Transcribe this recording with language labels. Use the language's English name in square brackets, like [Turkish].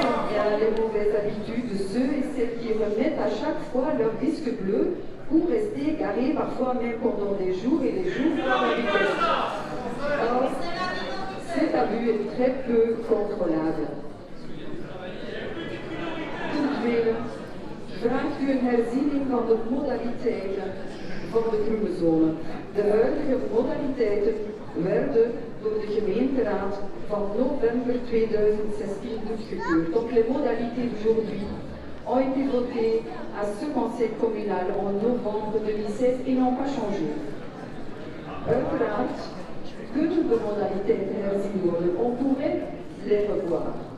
[French] Il y a les mauvaises habitudes de ceux et celles qui remettent à chaque fois leur disque bleu pour rester garés parfois même pendant des jours et des jours dans la vitesse. Or, cet abus est très peu contrôlable. [Dutch] Ten tweede, vraagt u een herziening van de modaliteiten van de groene zone. De huidige modaliteiten werden door de gemeenteraad van november 2016 goedgekeurd. [French] Donc les modalités d'aujourd'hui ont été votées à ce conseil communal en novembre 2016 et n'ont pas changé. [Dutch] Uiteraard kunnen de modaliteiten herzien worden. [French] On pourrait les revoir.